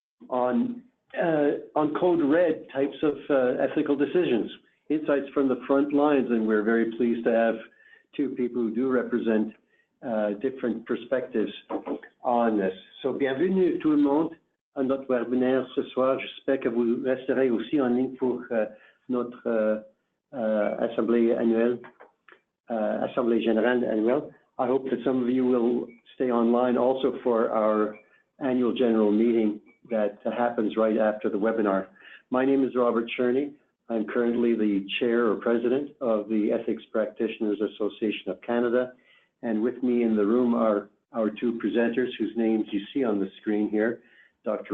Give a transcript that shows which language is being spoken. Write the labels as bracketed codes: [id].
[en] on code red types of ethical decisions, insights from the front lines, and we're very pleased to have two people who do represent different perspectives on this. [fr] So, bienvenue tout le monde à notre webinaire ce soir. J'espère que vous resterez aussi en ligne pour notre assemblée annuelle, assemblée générale annuelle. [en] I hope that some of you will stay online also for our annual general meeting that happens right after the webinar. My name is Robert Cherney. I'm currently the chair or president of the Ethics Practitioners Association of Canada. And with me in the room are our two presenters whose names you see on the screen here, Dr.